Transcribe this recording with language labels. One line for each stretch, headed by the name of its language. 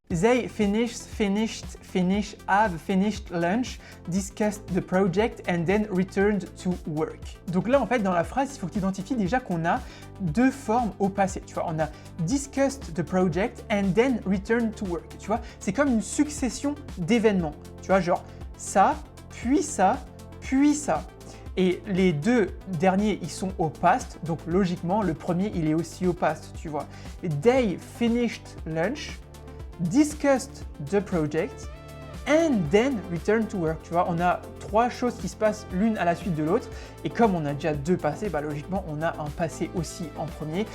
English: They finished, have finished lunch, discussed the project and then returned to work.
French: Donc là, en fait, dans la phrase, il faut que tu identifies déjà qu'on a deux formes au passé. Tu vois, on a
English: discussed the project and then returned to work.
French: Tu vois, c'est comme une succession d'événements. Tu vois, genre ça, puis ça, puis ça. Et les deux derniers, ils sont au past, donc logiquement, le premier, il est aussi au past, tu vois.
English: They finished lunch, discussed the project, and then returned to work.
French: Tu vois, on a trois choses qui se passent l'une à la suite de l'autre, et comme on a déjà deux passés, bah logiquement, on a un passé aussi en premier.